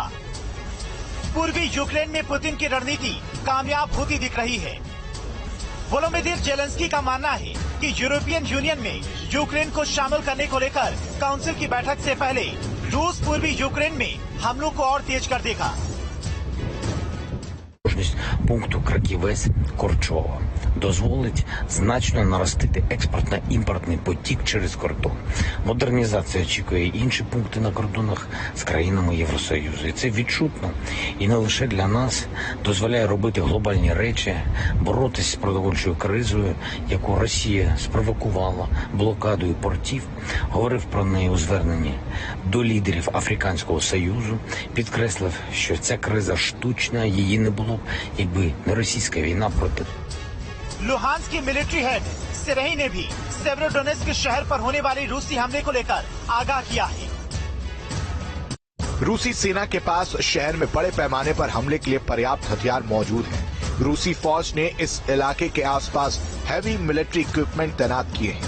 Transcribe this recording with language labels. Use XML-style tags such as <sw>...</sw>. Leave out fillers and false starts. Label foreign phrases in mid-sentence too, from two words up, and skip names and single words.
<hi>पूर्वी यूक्रेन में पुतिन की रणनीति कामयाब होती दिख रही है। वोलोदिमीर जेलेंस्की का मानना है कि यूरोपियन यूनियन में यूक्रेन को शामिल करने को लेकर काउंसिल की बैठक से पहले रूस पूर्वी यूक्रेन में हमलों को और तेज कर देगा।</hi> <uk>Пункту Краківець-Корчова дозволить значно наростити експортно-імпортний потік через кордон. Модернізація очікує інші пункти на кордонах з країнами Євросоюзу. І це відчутно. І не лише для нас дозволяє робити глобальні речі, боротися з продовольчою кризою, яку Росія спровокувала блокадою портів. Говорив про неї у зверненні до лідерів Африканського Союзу, підкреслив, що ця криза штучна, її не було б, якби не російська війна проти.</uk> <hi>लुहांस्क की</hi> <en>military head</en> <hi>सिरही ने भी सेवेरोडोनेस्क शहर पर होने वाले रूसी हमले को लेकर आगाह किया है। रूसी सेना के पास शहर में बड़े पैमाने पर हमले के लिए पर्याप्त हथियार मौजूद हैं। रूसी फौज ने इस इलाके के आसपास</hi> <en>heavy military equipment</en> <hi>तैनात किए हैं।</hi>